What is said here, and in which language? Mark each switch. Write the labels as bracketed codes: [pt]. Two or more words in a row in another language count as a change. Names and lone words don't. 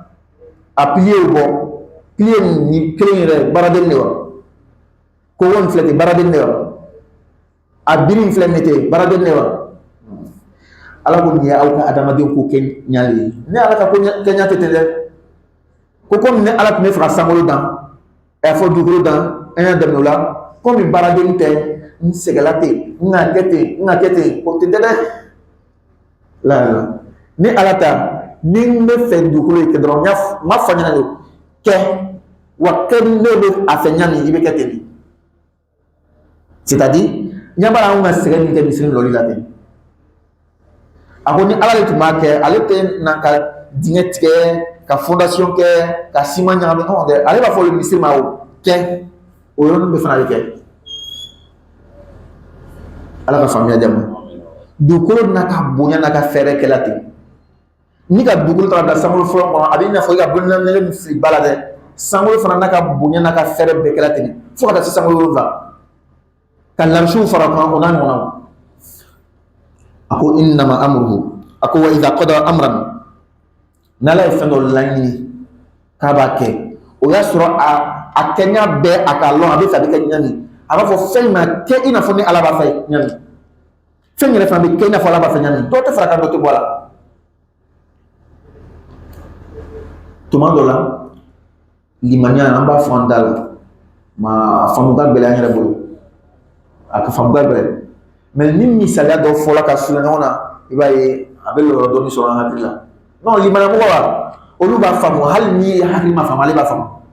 [bm] a pilier bɔ pilier ni kelen yɛrɛ baaraden de wa kogo nin filɛ ten baaraden de wa a biri in filɛ nin ten baaraden de wa ala ko nin ye aw ka adamadenw ko kɛ ɲa le ye ne ala ka ko kɛ ɲa tɛ ten dɛ ko komi ne ala tun bɛ fɛ ka sankolo dan a fɔ dugukolo dan an y'a daminɛ o la komi baaraden tɛ n sɛgɛla ten n ka kɛ ten n ka kɛ ten o tɛ dɛ dɛ la ni ala ta ni n bɛ fɛ dugukolo ye kɛ dɔrɔn n ma fɔ ɲɛna de kɛ wa kɛ ne bɛ a fɛ ɲa min i bɛ kɛ ten de c'est-à-dire ɲɛ b'a la anw ka sɛgɛn min kɛ misiri lɔli la ten a ko ni ala de tun b'a kɛ ale tɛ na ka dingɛ tigɛ ka fondation kɛ ka ciment ɲagami dɛ ale b'a fɔ misiri ma o kɛ o yɔrɔnin bɛ fana bɛ kɛ ala ka faamuya di ma dugukolo n'a ka bonya n'a ka fɛɛrɛ kɛla ten ni ka dugukolo ta ka bila sankolo fɔlɔ kɔnɔ a bɛ i n'a fɔ i ka bolola nɛgɛ min fili ba la dɛ sankolo fana n'a ka bonya n'a ka fɛɛrɛ bɛɛ kɛla ten fo ka taa se sankolo wolonwula ka larisiw fara kɔnɔ o n'a ɲɔgɔnnaw a ko [ar] إنما أمره [bm] a ko [ar] وإذا قضى أمرا [bm] n'ala ye fɛn dɔ laɲini k'a b'a kɛ o y'a sɔrɔ a kɛɲa bɛɛ a k'a lɔn a bɛ fɛ a bɛ kɛ ɲa min a b'a fɔ fɛn ma kɛ i n'a fɔ ni ala b'a fɛ ɲa min fɛn yɛrɛ fana bɛ kɛ i n'a fɔ ala b'a fɛ ɲa min dɔw tɛ fara kan dɔ tɛ bɔ a la tuma dɔ la limaniya an b'a fɔ an da la ma a faamu ka gɛlɛn an yɛrɛ bolo a ka faamu ka gɛlɛn mais ni misaliya dɔ fɔla ka surunya ɲɔgɔn na i b'a ye a bɛ yɔrɔ dɔɔni sɔrɔ an hakili la non limaniya mɔgɔ wa olu b'a faamu hali ni hakili ma faamu ale b'a faamu